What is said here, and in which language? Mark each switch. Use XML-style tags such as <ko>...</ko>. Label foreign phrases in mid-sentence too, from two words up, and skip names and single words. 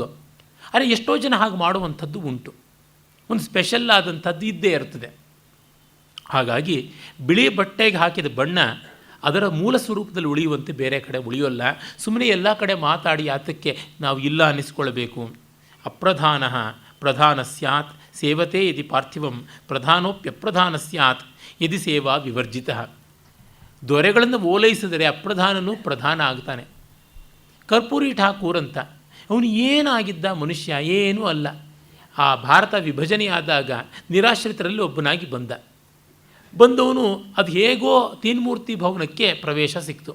<kn>ಆದರೆ ಎಷ್ಟೋ ಜನ ಹಾಗೆ ಮಾಡುವಂಥದ್ದು ಉಂಟು. ಒಂದು ಸ್ಪೆಷಲ್ ಆದಂಥದ್ದು ಇದ್ದೇ ಇರ್ತದೆ. ಹಾಗಾಗಿ ಬಿಳಿ ಬಟ್ಟೆಗೆ ಹಾಕಿದ ಬಣ್ಣ ಅದರ ಮೂಲ ಸ್ವರೂಪದಲ್ಲಿ ಉಳಿಯುವಂತೆ ಬೇರೆ ಕಡೆ ಉಳಿಯೋಲ್ಲ. ಸುಮ್ಮನೆ ಎಲ್ಲ ಕಡೆ ಮಾತಾಡಿ ಆತಕ್ಕೆ ನಾವು ಇಲ್ಲ ಅನ್ನಿಸ್ಕೊಳ್ಬೇಕು.</kn> <sa>ಅಪ್ರಧಾನ ಪ್ರಧಾನ ಸ್ಯಾತ್ ಸೇವತೆ ಯದಿ ಪಾರ್ಥಿವಂ ಪ್ರಧಾನೋಪ್ಯಪ್ರಧಾನ ಸ್ಯಾತ್ ಯದಿ ಸೇವಾ ವಿವರ್ಜಿತ.</sa> <kn>ದೊರೆಗಳನ್ನು ಓಲೈಸಿದರೆ ಅಪ್ರಧಾನನೂ ಪ್ರಧಾನ ಆಗ್ತಾನೆ. ಕರ್ಪೂರಿ ಠಾಕೂರ್ ಅಂತ, ಅವನು ಏನಾಗಿದ್ದ ಮನುಷ್ಯ? ಏನೂ ಅಲ್ಲ. ಆ ಭಾರತ ವಿಭಜನೆಯಾದಾಗ ನಿರಾಶ್ರಿತರಲ್ಲಿ ಒಬ್ಬನಾಗಿ ಬಂದವನು ಅದು ಹೇಗೋ ತೀನ್ಮೂರ್ತಿ ಭವನಕ್ಕೆ ಪ್ರವೇಶ ಸಿಕ್ತು.</kn>